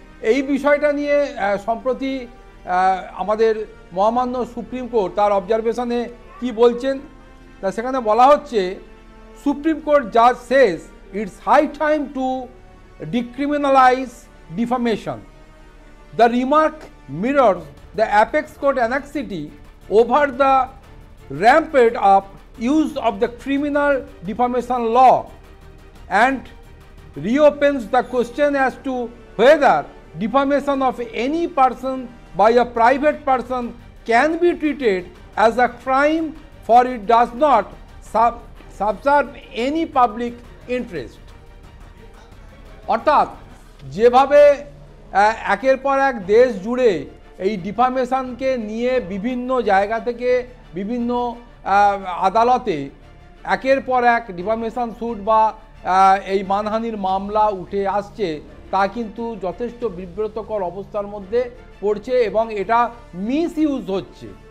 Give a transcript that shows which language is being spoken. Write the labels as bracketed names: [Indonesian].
[Bangla] এই বিষয়টা নিয়ে সম্প্রতি আমাদের মহামান্য [English] Supreme court তার অবজারভেশনে কি বলছেন তা সেখানে বলা হচ্ছে, সুপ্রিম কোর্ট জাজ সেজ it's high time to ডিক্রিমিনালাইজ defamation. The remark mirrors the apex court anxiety over the rampant up use of the criminal defamation law and reopens the question as to whether defamation of any person by a private person can be treated as a crime, for it does not subserve any public interest. [Bangla] অর্থাৎ যেভাবে একের পর এক দেশ জুড়ে এই ডিফামেশনকে নিয়ে বিভিন্ন জায়গা থেকে বিভিন্ন আদালতে একের পর এক ডিফামেশন স্যুট বা এই মানহানির মামলা উঠে আসছে তা কিন্তু যথেষ্ট বিব্রতকর অবস্থার মধ্যে পড়ছে এবং এটা মিস ইউজ হচ্ছে।